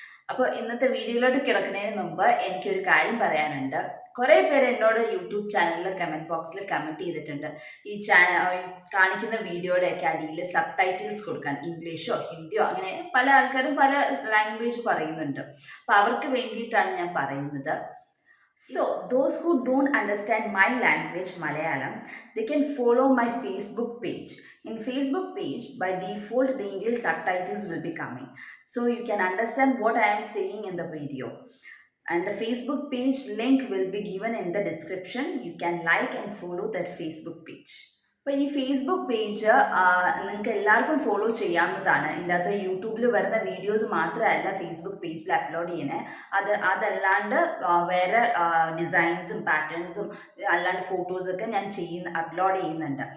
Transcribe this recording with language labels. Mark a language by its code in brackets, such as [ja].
[ml] അപ്പോൾ ഇന്നത്തെ വീഡിയോയിലോട്ട് കിടക്കുന്നതിന് മുമ്പ് എനിക്കൊരു കാര്യം പറയാനുണ്ട്. കുറേ പേര് എന്നോട് യൂട്യൂബ് ചാനലിൽ കമൻറ്റ് ബോക്സിൽ കമൻറ്റ് ചെയ്തിട്ടുണ്ട് ഈ കാണിക്കുന്ന വീഡിയോയുടെയൊക്കെ അടിയിൽ സബ് ടൈറ്റിൽസ് കൊടുക്കാൻ, ഇംഗ്ലീഷോ ഹിന്ദിയോ അങ്ങനെ പല ആൾക്കാരും പല ലാംഗ്വേജ് പറയുന്നുണ്ട്. അപ്പോൾ അവർക്ക് വേണ്ടിയിട്ടാണ് ഞാൻ പറയുന്നത്. [en] So, those who don't understand my language, Malayalam, they can follow my Facebook page. In Facebook page, by default, the English subtitles will be coming. So, you can understand what I am saying in the video. And the Facebook page link will be given in the description. You can like and follow that Facebook page. [ml] അപ്പോൾ ഈ Facebook page നിങ്ങൾക്ക് എല്ലാവർക്കും follow ചെയ്യാവുന്നതാണ്. ഇതിൻ്റെ അകത്ത് യൂട്യൂബിൽ വരുന്ന videos മാത്രമല്ല ഫേസ്ബുക്ക് പേജിൽ അപ്ലോഡ് ചെയ്യണേ. അതല്ലാണ്ട് വേറെ ഡിസൈൻസും പാറ്റേൺസും അല്ലാണ്ട് ഫോട്ടോസൊക്കെ ഞാൻ അപ്ലോഡ് ചെയ്യുന്നുണ്ട്.